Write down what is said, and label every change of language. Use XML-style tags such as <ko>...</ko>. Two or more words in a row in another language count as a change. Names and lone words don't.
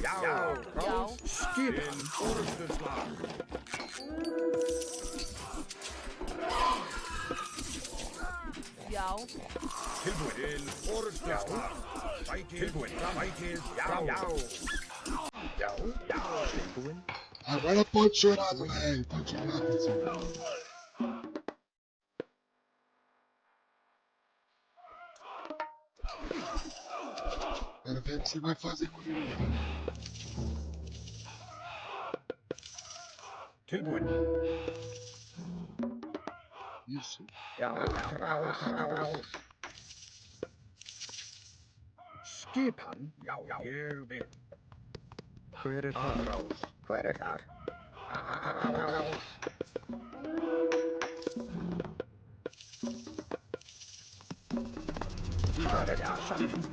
<is>Já, rás. Skipan, orustuslag. Já. Tilbúin til orustuslag. Tilbúin, fækið, já. Tilbúin.</is> <pt>Agora pode chorar, velho. Pode chorar, pessoal. Quero ver o que você vai fazer comigo.</pt> <is>Tilbúin.</is> <pt>Isso.</pt> <is>Já, rás. Skipan, já, ég vil. Hver þar? Hver þar? Rás. Hver þar?</is>